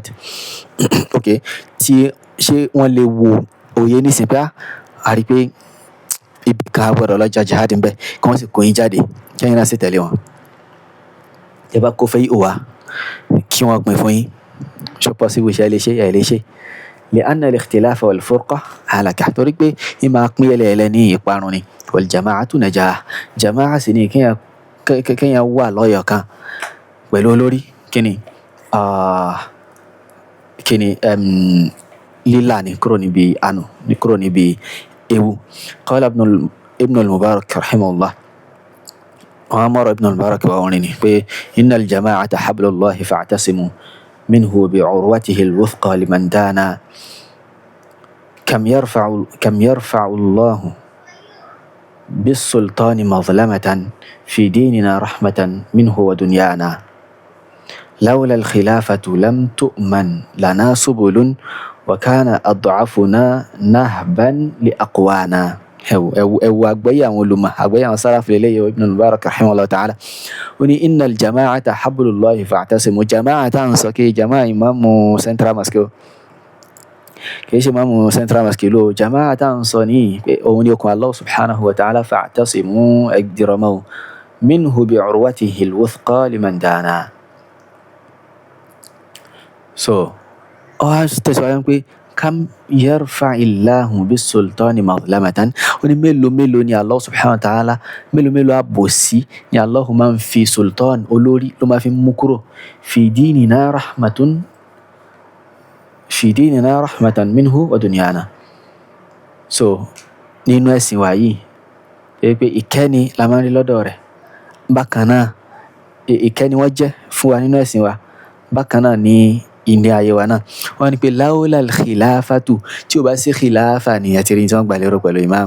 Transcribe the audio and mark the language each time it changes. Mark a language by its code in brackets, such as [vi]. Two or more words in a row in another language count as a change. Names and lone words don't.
[yo] Ok, ṣé wọ́n lè wo òye nísìnyí pé a rí pé ibi kan gbọ́dọ̀ lọ jà jihad ń bẹ, kí wọ́n sì kó yín jáde, kẹ́yìn náà sì tẹ̀lé wọn. Ẹ bá kó fẹ́ yìí wá kí wọ́n pín fún yín, ṣó possible, ṣe ẹ lè ṣe, ẹ lè ṣe. [ar] لأن الاختلاف والفرقة هلكة, [yo] torí pé ì máa pín ẹlẹ́ẹ̀lẹ́ ní ìparun ni. [ar] والجماعة نجاة, [yo] jama'a sì ni kéèyàn wà lọ́yọ̀ kan pẹ̀lú olórí, kíni lílà ní kúrò níbi àánú, ní kúrò níbi ewu. [ar] قال ابن المبارك رحمه الله, [yo] wọ́n mọ̀rọ̀ ibn al-mubarak wà orin ni [ar] pé إن الجماعة حبل الله فاعتصموا منه بعروته الوثقى لمن دانا كم يرفع الله بالسلطان مظلمة في ديننا رحمة منه ودنيانا لولا الخلافة لم تؤمن لنا سبل وكان أضعفنا نهبا لأقوانا. [yo] ẹwù àgbáyé àwọn olùmọ̀, àgbáyé àwọn sáràfù lélẹ́yìí Ibn al-Mubarak [ar] رحمه الله تعالى. [yo] ó ní [ar] إن الجماعة حبل الله فاعتصموا, [yo] jama'a tá à ń sọ kí jama'a ìmáàmù [en] central mosque, [yo] kìí ṣe ìmáàmù [en] central mosque [yo] ló, jama'a tá à ń sọ ní pé òun ni okùn [ar] الله سبحانه وتعالى, [yo] fa'tasimu ẹgbẹ̀rọ̀mọ́ [ar] منه بعروته الوثقى لمن دانا. [yo] So ọ wá tẹ̀síwájú pé [ar] كم يرفع الله بالسلطان مظلمة, [yo] ó ní mélòó ni [ar] الله سبحانه وتعالى, [yo] mélòó àbòsí ni Allah máa ń fi sultan, olórí ló máa fi mú kúrò, [ar] في ديننا رحمة منه ودنيانا. [yo] So nínú ẹ̀sìn wa yìí pé ìkẹ́ni la máa ń rí lọ́dọ̀ rẹ̀, bákan náà ìkẹ́ni wọ́n jẹ́ fún wa nínú ẹ̀sìn wa, bákan náà ní ilé ayé wa náà. wọ́n ní pé [ar] لولا الخلافة, [yo] tí ó bá sí khilafa ni àti rí tí wọ́n gbà lérò pẹ̀lú imam.